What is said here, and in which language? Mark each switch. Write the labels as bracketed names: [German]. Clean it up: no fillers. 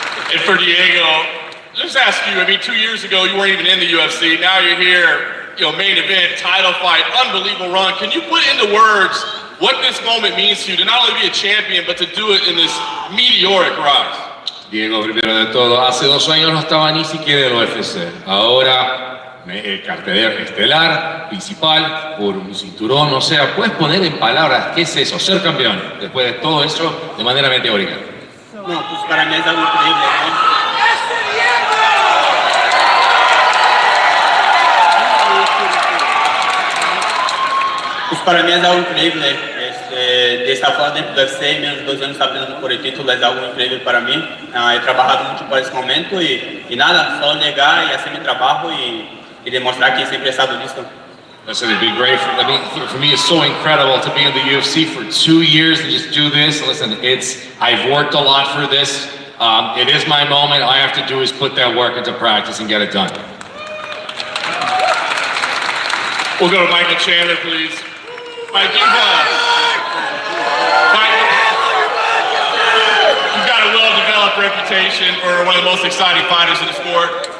[English] And for Diego, just ask you, I mean, 2 years ago, you weren't even in the UFC. Now you're here, main event, title fight, unbelievable run. Can you put into words what this moment means to you, to not only be a champion, but to do it in this meteoric rise? [Spanish] Diego, primero de todo, hace 2 años no estaba ni siquiera en el UFC. Ahora, cartelera estelar, principal, por un cinturón. O sea, puedes poner en palabras qué es eso, ser campeón, después de todo eso, de manera meteórica. No, pues para mí es algo increíble, ¿no? Pues para mí es algo increíble, de estar fuera dentro do UFC, menos 2 anos estar peleando por el título es algo increíble para mí. He trabajado mucho para ese momento y nada, solo llegar y hacer mi trabajo y demostrar que siempre he estado listo. [English] I said it'd be great for me. It's so incredible to be in the UFC for 2 years and just do this. Listen, I've worked a lot for this. It is my moment. All I have to do is put that work into practice and get it done. We'll go to Michael Chandler, please. Mike, you've got a well-developed reputation for one of the most exciting fighters in the sport.